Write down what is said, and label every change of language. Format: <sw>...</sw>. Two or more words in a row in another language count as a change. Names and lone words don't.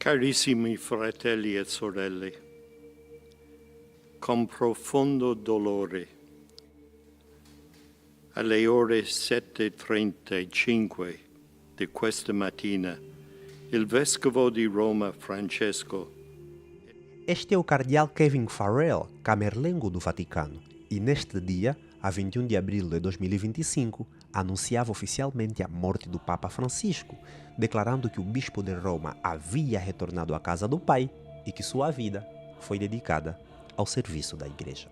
<it>Carissimi fratelli e sorelle, con profondo dolore, alle ore 7:35 di questa mattina, il vescovo di Roma, Francesco.</it> <pt>Este é o cardeal Kevin Farrell, camerlengo do Vaticano, e neste dia, a 21 de abril de 2025, anunciava oficialmente a morte do Papa Francisco, declarando que o bispo de Roma havia retornado à casa do Pai e que sua vida foi dedicada ao serviço da Igreja.</pt>